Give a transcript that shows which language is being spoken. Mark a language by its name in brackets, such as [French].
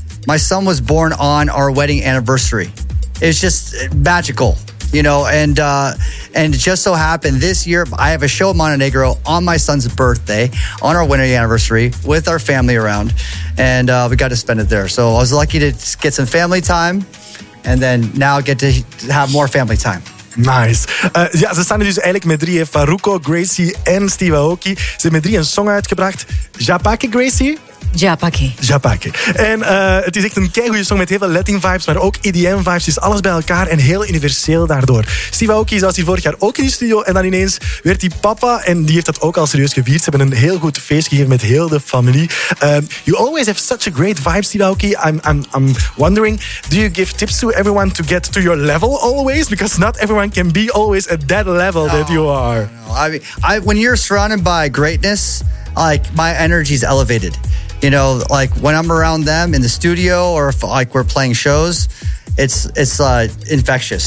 [English] My son was born on our wedding anniversary. It's just magical, you know, and it just so happened this year, I have a show in Montenegro on my son's birthday, on our wedding anniversary with our family around, and we got to spend it there. So I was lucky to get some family time and then now get to have more family time. Nice. [Dutch] Ja, ze staan dus eigenlijk met drieën. Farruko, Gracie en Steve Aoki. Ze hebben met drieën een song uitgebracht. Japake, Gracie? Japake. Japake. En het is echt een keigoede song met heel veel Latin vibes, maar ook EDM vibes. Is alles bij elkaar en heel universeel daardoor. Steve Aoki was hier vorig jaar ook in de studio en dan ineens werd hij papa en die heeft dat ook al serieus gevierd. Ze hebben een heel goed feest gegeven met heel de familie. [English] You always have such a great vibe, Steve Aoki. I'm wondering, do you give tips to everyone to get to your level always? Because not everyone can be always at that level that you are. No. I mean, when you're surrounded by greatness, like, my energy is elevated. You know, like, when I'm around them in the studio or if, like, we're playing shows, it's infectious.